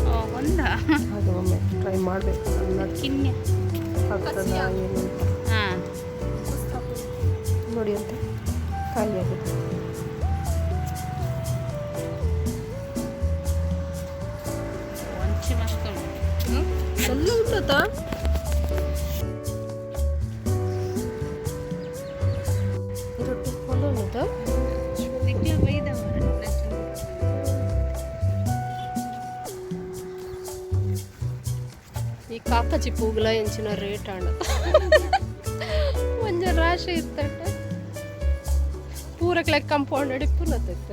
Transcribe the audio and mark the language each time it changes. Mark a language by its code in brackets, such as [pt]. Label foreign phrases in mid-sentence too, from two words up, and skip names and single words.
[kn] ಅದು ಒಮ್ಮೆ ಟ್ರೈ ಮಾಡಬೇಕು, ಆಗ್ತದ ಏನು ನೋಡಿ ಅಂತ ಕಾಯಿ ಆಗುತ್ತೆ. [tcy] ಎಲ್ಲ ಉಂಟಾ ರೊಟ್ಟಿ ಕೊಂಡು ಈ ಕಾಕಜಿ ಪೂಗಲ ಎಂಚಿನ ರೇಟ್ ಆಣ ಒಂಜ ರಾಶಿ ಇತ್ತಂಟ ಪೂರಕ್ಕೆ ಕಂಪೌಂಡ್ ಪುನತ್ತ.